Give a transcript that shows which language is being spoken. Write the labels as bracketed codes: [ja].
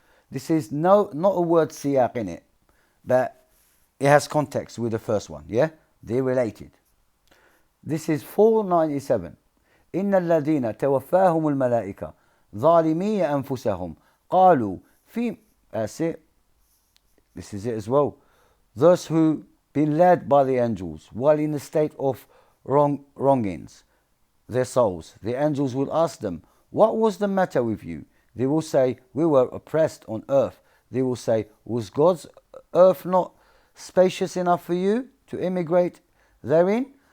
[en] This is not a word siyaq in it, but it has context with the first one, yeah? They're related. This is 497. [ar] إن الذين توفاهم الملائكة ظالمي أنفسهم قالوا في [en] That's it. This is it as well. Those who been led by the angels while in a state of wrongings their souls, the angels will ask them, what was the matter with you? They will say, we were oppressed on earth. They will say, was God's earth not spacious enough for you to immigrate therein?